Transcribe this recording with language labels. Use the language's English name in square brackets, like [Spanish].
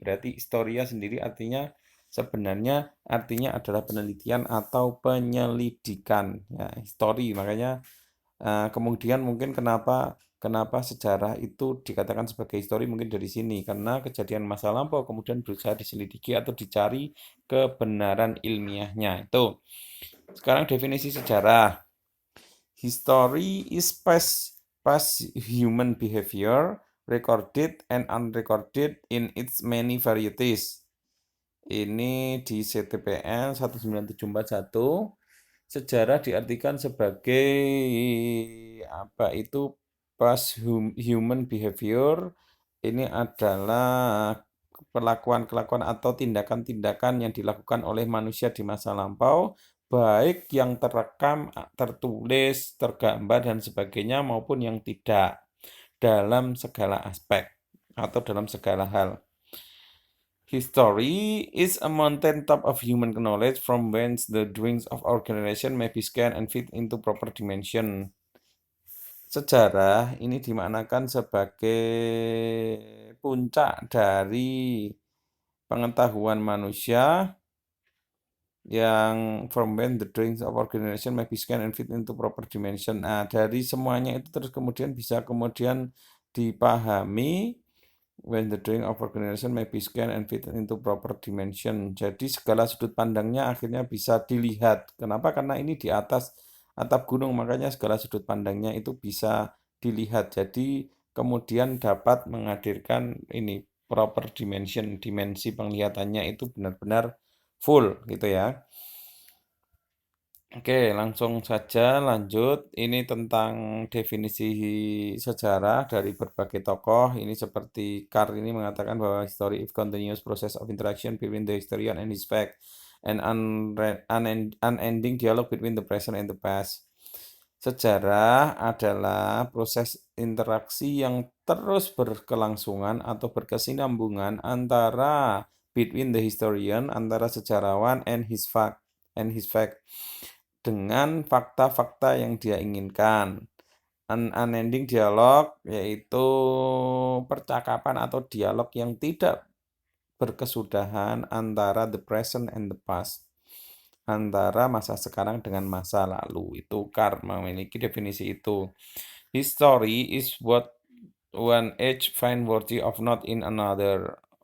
[Indonesian] Berarti historia sendiri artinya sebenarnya artinya adalah penelitian atau penyelidikan. Ya, histori. Makanya kemudian mungkin kenapa sejarah itu dikatakan sebagai histori mungkin dari sini karena kejadian masa lampau kemudian berusaha diselidiki atau dicari kebenaran ilmiahnya. Itu. Sekarang definisi sejarah. [English] History is past human behavior recorded and unrecorded in its many varieties. [Indonesian] Ini di CTPN 19741. Sejarah diartikan sebagai apa itu [English] past human behavior. [Indonesian] Ini adalah kelakuan-kelakuan atau tindakan-tindakan yang dilakukan oleh manusia di masa lampau, baik yang terekam, tertulis, tergambar dan sebagainya maupun yang tidak dalam segala aspek atau dalam segala hal. [English] History is a mountain top of human knowledge from whence the doings of our generation may be scanned and fit into proper dimension. [Indonesian] Sejarah ini dimaknakan sebagai puncak dari pengetahuan manusia yang [English] from when the doings of our generation may be scanned and fit into proper dimension. [Indonesian] Nah, dari semuanya itu terus kemudian bisa kemudian dipahami [English] when the drawing of organization may be scanned and fit into proper dimension. [Indonesian] Jadi segala sudut pandangnya akhirnya bisa dilihat. Kenapa? Karena ini di atas atap gunung, makanya segala sudut pandangnya itu bisa dilihat. Jadi kemudian dapat menghadirkan ini proper dimension, dimensi penglihatannya itu benar-benar full gitu ya. Oke, langsung saja lanjut. Ini tentang definisi sejarah dari berbagai tokoh. Ini seperti Carr ini mengatakan bahwa [English] history is continuous process of interaction between the historian and his fact, and unending dialogue between the present and the past. [Indonesian] Sejarah adalah proses interaksi yang terus berkelangsungan atau berkesinambungan antara [English] between the historian, [Indonesian] antara sejarawan [English] and his fact [Indonesian] dengan fakta-fakta yang dia inginkan. Unending dialog yaitu percakapan atau dialog yang tidak berkesudahan antara [English] the present and the past, [Indonesian] antara masa sekarang dengan masa lalu. Itu Carr memiliki definisi itu. [English] History is what one age find worthy of not in another.